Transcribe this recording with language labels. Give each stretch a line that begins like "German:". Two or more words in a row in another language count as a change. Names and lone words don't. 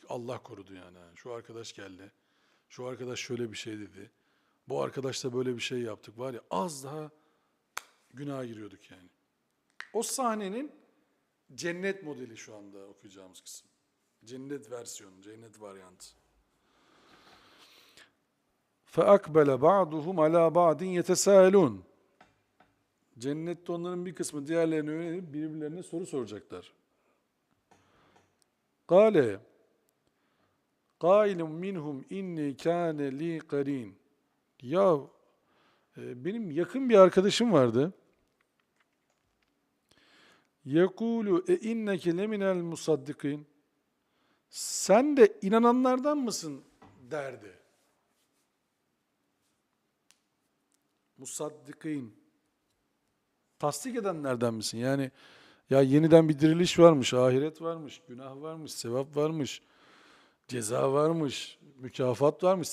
Turkish: Allah korudu yani. Şu arkadaş geldi. Şu arkadaş şöyle bir şey dedi. Bu arkadaşla böyle bir şey yaptık. Var ya az daha günaha giriyorduk yani. O sahnenin cennet modeli şu anda okuyacağımız kısım. Cennet versiyonu, cennet varyantı.
Arabic: فَاَقْبَلَ بَعْضُهُمْ عَلَى بَعْضٍ يَتَسَاءَلُونَ
Turkish: Cennette onların bir kısmı diğerlerine yönelip birbirlerine soru soracaklar.
Arabic: قَالَ قَائِلٌ مِّنْهُمْ اِنِّي كَانَ لِي قَر۪ينَ
Turkish: Ya benim yakın bir arkadaşım vardı.
Arabic: يَقُولُ اِنَّكَ لَمِنَ الْمُصَدِّقِينَ
Turkish: Sen de inananlardan mısın derdi. Musaddikin. Tasdik edenlerden misin? Yani ya yeniden bir diriliş varmış, ahiret varmış, günah varmış, sevap varmış, ceza varmış, mükafat varmış.